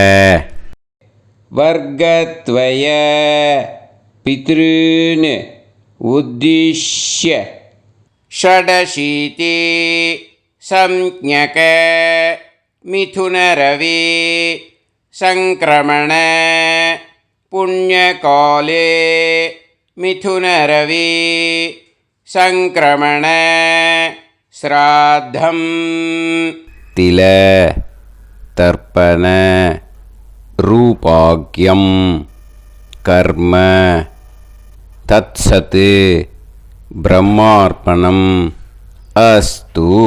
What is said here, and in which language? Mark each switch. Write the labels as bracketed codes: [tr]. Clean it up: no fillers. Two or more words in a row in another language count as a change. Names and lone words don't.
[sa] वर्गत्वय पितॄन् उद्दिश्य षडशीति संज्ञक मिथुनरवि संक्रमण पुण्यकाले मिथुनरवि संक्रमण श्राद्धम् तिल तर्पण रूपाख्यं कर्म तत्सत् ब्रह्मार्पणम् अस्तु.